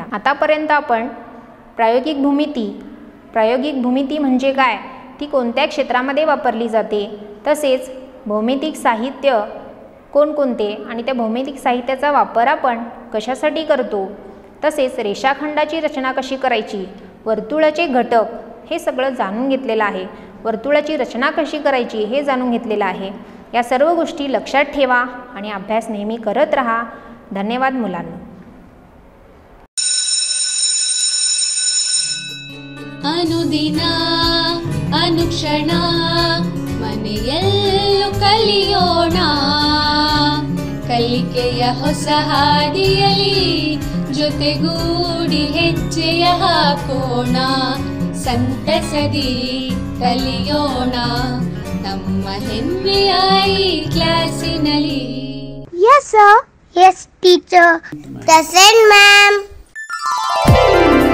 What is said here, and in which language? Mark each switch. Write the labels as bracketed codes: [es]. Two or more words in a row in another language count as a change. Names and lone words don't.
[mr] आतापर्यंत आपण प्रायोगिक भूमिती म्हणजे काय, ती कोणत्या क्षेत्रामध्ये वापरली जाते, तसेच भौमितिक साहित्य कोणकोणते आणि त्या भौमितिक साहित्याचा वापर आपण कशासाठी करतो, तसेच रेषाखंडाची रचना कशी करायची, वर्तुळाचे घटक हे सगळं जाणून घेतलेलं आहे. वर्तुळाची रचना कशी करायची हे जाणून घेतलेलं आहे. या सर्व गोष्टी लक्षात ठेवा आणि अभ्यास नेहमी करत राहा. धन्यवाद मुलांनो. [kn] ಅನುದಿನ ಅನುಕ್ಷಣ ಮನೆಯಲ್ಲೂ ಕಲಿಯೋಣ, ಕಲಿಕೆಯ ಹೊಸ ಹಾದಿಯಲಿ ಜೊತೆಗೂಡಿ ಹೆಜ್ಜೆಯ ಹಾಕೋಣ, ಸಂತಸದಿ ಕಲಿಯೋಣ ನಮ್ಮ ಹೆಮ್ಮೆಯ ಈ ಕ್ಲಾಸಿನಲ್ಲಿ. [en] Yes sir. Yes teacher. Present ma'am.